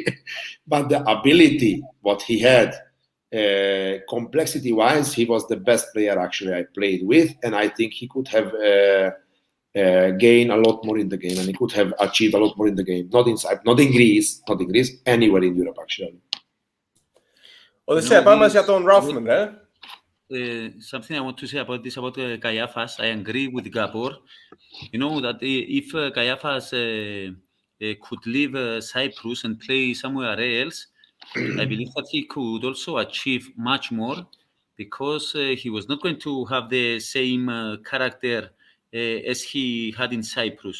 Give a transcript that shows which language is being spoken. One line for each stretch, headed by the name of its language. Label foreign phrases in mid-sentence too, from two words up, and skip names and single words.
English: But the ability, what he had, complexity-wise, he was the best player actually I played with. And I think he could have gained a lot more in the game. And he could have achieved a lot more in the game. Not in Greece, anywhere in Europe actually. Odysseas,
Greek: πάμε για τον RAUFFMANN,
English: something I want to say about this, about KAIAFAS. I agree with Gabor. You know that if KAIAFAS could leave Cyprus and play somewhere else, I believe that he could also achieve much more because he was not going to have the same character as he had in Cyprus.